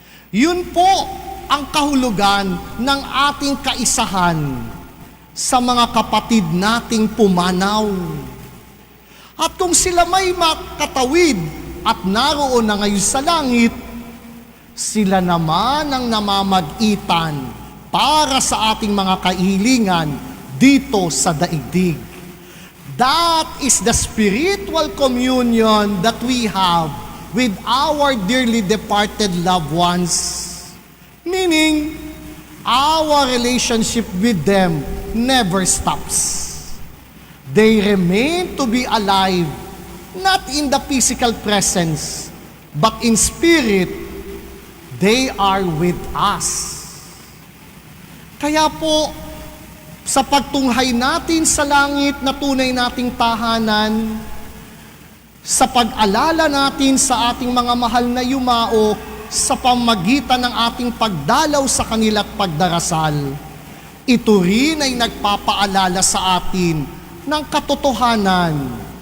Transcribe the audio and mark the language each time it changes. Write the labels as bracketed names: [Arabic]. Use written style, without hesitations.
[Filipino] Yun po ang kahulugan ng ating kaisahan sa mga kapatid nating pumanaw. At kung sila may makatawid at naroon na ngayon sa langit, sila naman ang namamagitan para sa ating mga kahilingan dito sa daigdig. [English] That is the spiritual communion that we have with our dearly departed loved ones. Meaning, our relationship with them never stops. They remain to be alive, not in the physical presence, but in spirit, they are with us. [Filipino] Kaya po, sa pagtunghay natin sa langit na tunay nating tahanan, sa pag-alala natin sa ating mga mahal na yumao, sa pamagitan ng ating pagdalaw sa kanila at pagdarasal, ito rin ay nagpapaalala sa atin ng katotohanan.